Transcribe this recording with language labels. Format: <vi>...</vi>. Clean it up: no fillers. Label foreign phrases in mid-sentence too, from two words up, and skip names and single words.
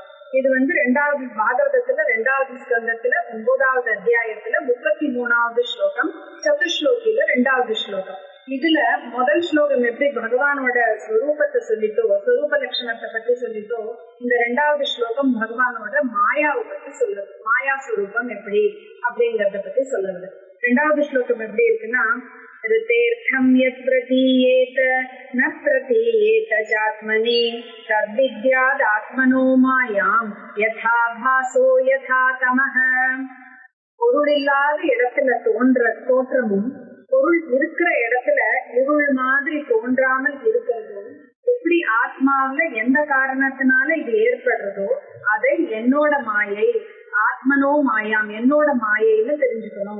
<ta>இது 2வது பாகவதத்துல 2வது ஸ்கந்தத்துல 9வது அத்தியாயத்துல 33வது ஸ்லோகம், சதுஸ்லோகில 2வது ஸ்லோகம். இதுல முதல் ஸ்லோகம் எப்படி பகவானோட ஸ்வரூபத்தை சொல்லிட்டோ, ஸ்வரூப லட்சணத்தை பத்தி சொல்லிட்டோ, இந்த 2வது ஸ்லோகம் பகவானோட மாயாவை பத்தி சொல்லுது. மாயா ஸ்வரூபம் எப்படி அப்படிங்கறத பத்தி சொல்லுது. 2வது ஸ்லோகம் எப்படி இருக்குன்னா,</ta> <sa>ऋतेर्थं यत् प्रतीयेत न प्रतीयेत चात्मनि तद्विद्यादात्मनो मायां यथा भासो यथा तमः.</sa> <ta>பொருள் இல்லாத இடத்துல தோற்றமும் பொருள் இருக்கிற இடத்துல இருள் மாதிரி தோன்றாமல் இருக்கிறதும் எப்படி ஆத்மாவில எந்த காரணத்தினால இது ஏற்படுறதோ அதை என்னோட மாயை,</ta> <sa>आत्मनो मायाम्,</sa> <ta>என்னோட மாயைன்னு தெரிஞ்சுக்கணும்.</ta>